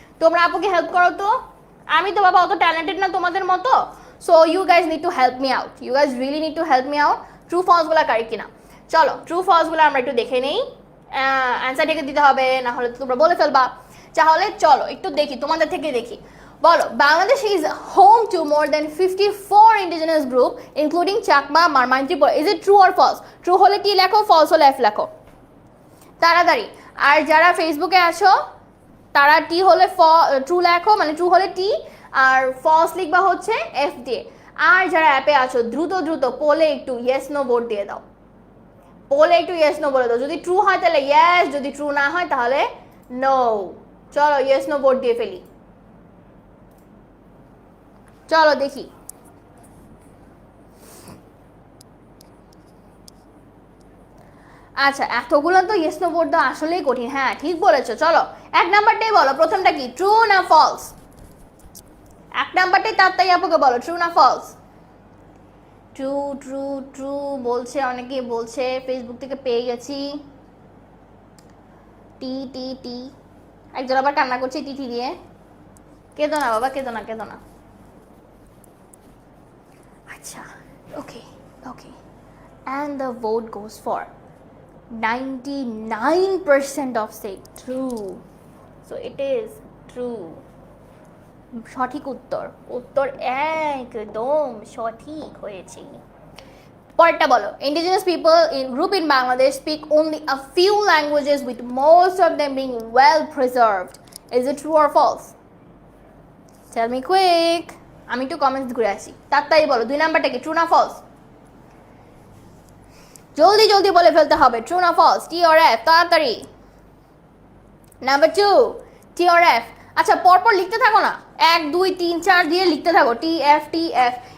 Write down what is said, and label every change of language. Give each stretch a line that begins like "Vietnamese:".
Bangla: তোমরা আপুকে হেল্প করো তো, আমি তো বাবা অত ট্যালেন্টেড না তোমাদের মতো।
English: So you guys need to help me out, you guys really need to help me out.
Bangla: True ফলসগুলো correct কিনা চলো, ট্রু ফলসগুলো আমরা একটু দেখে নেই। অ্যান্সার থেকে দিতে হবে, না হলে তো তোমরা বলে ফেলবা। তাহলে চলো একটু দেখি, তোমাদের থেকে দেখি। বলো,
English: Bangladesh is home to more than 54 indigenous group including Chakma, Marmai, Tripura. Is it true or false?
Bangla: True হলে টি লেখো, false হলে F লেখো তাড়াতাড়ি। আর যারা ফেসবুকে আছো তারা টি হলে ট্রু লেখো, মানে ট্রু হলে টি, আর ফলস লিখবা হচ্ছে F দিয়ে। আর যারা অ্যাপে আছো দ্রুত দ্রুত পোলে একটু ইয়েস নো ভোট দিয়ে দাও, পোলে একটু ইয়েস নো বলে দাও। যদি ট্রু হয় তাহলে ইয়েস, যদি ট্রু না হয় তাহলে নো। চলো ইয়েস নো ভোট দিয়ে ফেলি, চলো দেখি। আচ্ছা এতগুলো তো ইয়েস নো ভোট দাও আসলেই কঠিন। হ্যাঁ ঠিক বলেছো। চলো 1 নাম্বারটাই বলো, প্রথমটা কি ট্রু না ফলস? 1 নাম্বারটাই তাড়াতাড়ি আপুকে বলো, ট্রু না ফলস? ট্রু ট্রু ট্রু বলছে, অনেকে বলছে, ফেসবুক থেকে পেয়ে গেছি। টি টি টি, একজন আবার কান্না করছে টি টি দিয়ে। কেঁদো না বাবা, কেঁদো না, কেঁদো না।
English: আচ্ছা okay okay, and the vote goes for 99% of say true, so it is true.
Bangla: সঠিক উত্তর, উত্তর একদম সঠিক হয়েছে। পরেরটা বলো,
English: indigenous people in group in Bangladesh speak only a few languages with most of them being well preserved. Is it true or false? Tell me quick.
Bangla: আমি একটু কমেন্টস ঘুরে আসি, তাড়াতাড়ি বলো 2 নাম্বারটা কি ট্রু না ফলস? জলদি জলদি বলে ফেলতে হবে, ট্রু না ফলস, টি অর এফ, তাড়াতাড়ি। Number 2 tea or F. আচ্ছা পরপর লিখতে থাকো না, 1 2 3 4 দিয়ে লিখতে থাকো, টি এফ টি এফ।